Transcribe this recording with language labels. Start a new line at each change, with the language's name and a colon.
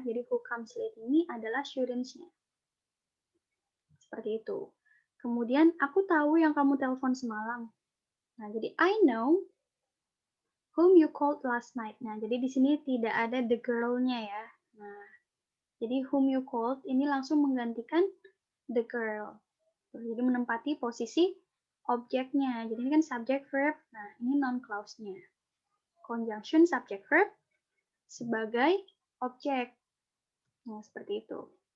Indonesian: Jadi
English: who comes late
Indonesian: ini adalah students-nya. Seperti itu. Kemudian aku tahu yang kamu telepon semalam.
English: Nah, jadi I know whom you called last night.
Indonesian: Nah, jadi di sini tidak ada the girl-nya ya. Nah, jadi
English: whom you called
Indonesian: ini langsung menggantikan the girl. Jadi menempati posisi objeknya. Jadi ini kan subject verb. Nah, ini noun clause-nya. Conjunction subject verb sebagai objek. Nah, seperti itu.